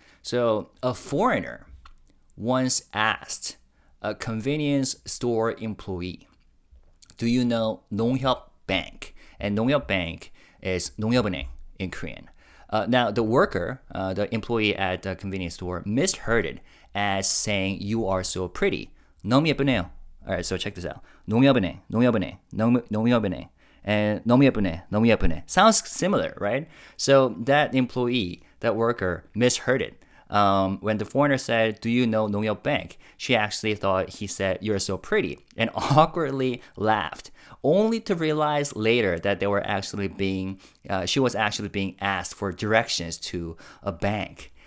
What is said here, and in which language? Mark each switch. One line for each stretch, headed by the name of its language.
English: So a foreigner once asked a convenience store employee, "Do you know Nonghyup Bank?" And Nonghyup Bank is
Korean: 농협은행
English: in Korean. Now the worker, the employee at the convenience store, misheard it as saying, "You are so pretty."
Korean: 너무 예쁘네요.
English: All right, so check this out.
Korean: 농협은행, 농협은행, and 너무 예쁘네.
English: Sounds similar, right? So that employee, that worker, misheard it. When the foreigner said, "Do you know Nonghyup Bank?" she actually thought he said, "You're so pretty," and awkwardly laughed, only to realize later that they were actually she was actually being asked for directions to a bank.